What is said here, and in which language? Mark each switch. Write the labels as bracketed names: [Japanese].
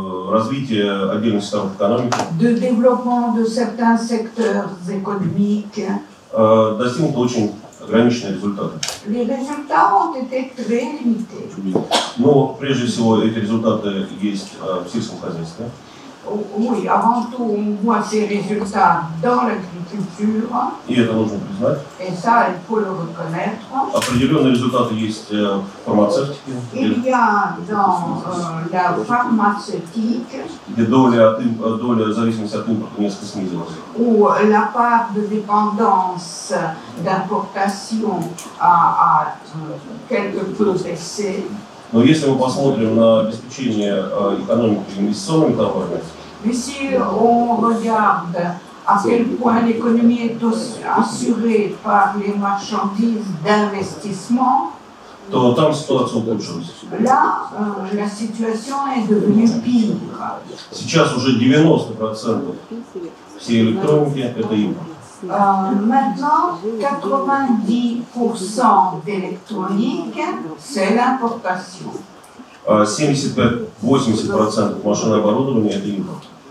[Russian] развитие отдельных секторов экономики, [French] de développement de certains secteurs économiques, [Russian] достигнута очень ограниченные результаты. [French] Les résultats ont été très limités. [Russian] Но прежде всего эти результаты есть в сельском хозяйстве. [French] Oui, avant tout, on voit ces résultats dans l'agriculture. [Russian] И это нужно признать. [French] Et ça, il faut le reconnaître. [Russian] Определенные результаты есть в фармацевтике, [French] Il y a dans la pharmaceutique, [Russian] где доля зависимости от импорта несколько снизилась. [French] où la part de dépendance d'importation a quelque peu baissé. [Russian] Но если мы посмотрим на обеспечение экономики инвестиционными товарами, [French] Mais si on regarde à quel point l'économie est assurée par les marchandises d'investissement, [Russian] то там ситуация ухудшилась. [French] là, la situation est devenue pire. [Russian] Сейчас уже 90% всей электроники – это импорт. [French] Maintenant, 90% d'électronique, c'est l'importation. [Russian] 75-80% машин оборудования – это импорт.